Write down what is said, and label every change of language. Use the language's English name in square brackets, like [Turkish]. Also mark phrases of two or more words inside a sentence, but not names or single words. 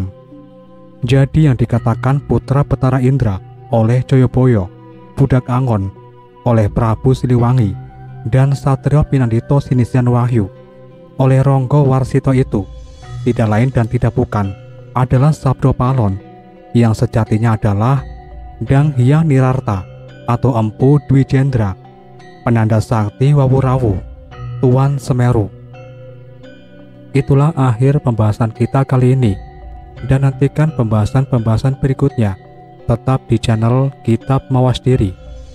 [Indonesian] Jadi yang dikatakan putra Betara Indra oleh Joyoboyo, budak Angon, oleh Prabu Siliwangi, dan Satrio Pinandito Sinisian Wahyu, oleh Ronggo Warsito itu, tidak lain dan tidak bukan, adalah Sabdo Palon, yang sejatinya adalah Dang Hyang Nirarta, atau Empu Dwi Jendra, penanda sakti Wawurawu, Tuan Semeru. Itulah akhir pembahasan kita kali ini, dan nantikan pembahasan-pembahasan berikutnya tetap di channel Kitab Mawas Diri.